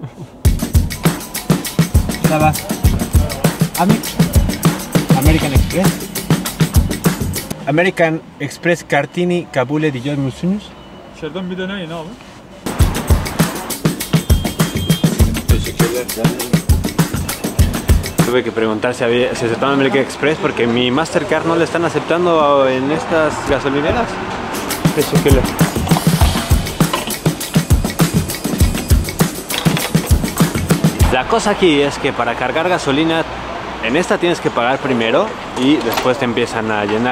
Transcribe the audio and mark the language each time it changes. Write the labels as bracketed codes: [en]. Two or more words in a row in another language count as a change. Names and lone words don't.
[es] Estaba American Express. [tr] American Express Kartini Kabule diyor musunuz? Şuradan bir deneyin abi. Teşekkürler. [es] Tuve que preguntar si aceptaban American Express porque mi Mastercard no le están aceptando en estas gasolineras. [tr] Teşekkürler. [es] La cosa aquí es que para cargar gasolina en esta tienes que pagar primero y después te empiezan a llenar.